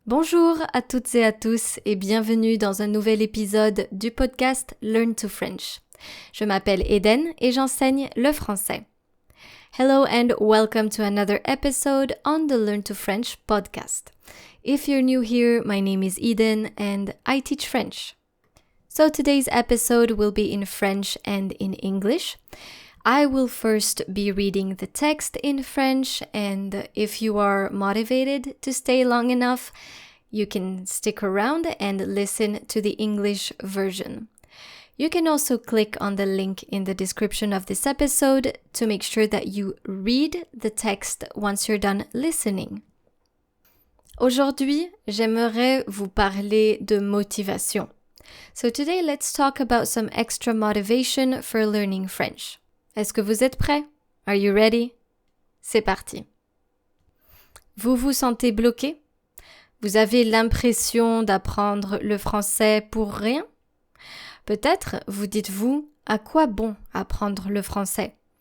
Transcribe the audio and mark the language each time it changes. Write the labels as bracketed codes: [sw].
[fr] Bonjour à toutes et à tous et bienvenue dans un nouvel épisode du podcast Learn to French. Je m'appelle Eden et j'enseigne le français. [en] Hello and welcome to another episode on the Learn to French podcast. If you're new here, my name is Eden and I teach French. So today's episode will be in French and in English. I will first be reading the text in French, and if you are motivated to stay long enough, you can stick around and listen to the English version. You can also click on the link in the description of this episode to make sure that you read the text once you're done listening. [fr] Aujourd'hui, j'aimerais vous parler de motivation. [en] So today, let's talk about some extra motivation for learning French. [fr] Est-ce que vous êtes prêts? [en] Are you ready? [fr] C'est parti. Vous vous sentez bloqué? Vous avez l'impression d'apprendre le français pour rien? Peut-être vous dites-vous, à quoi bon apprendre le français?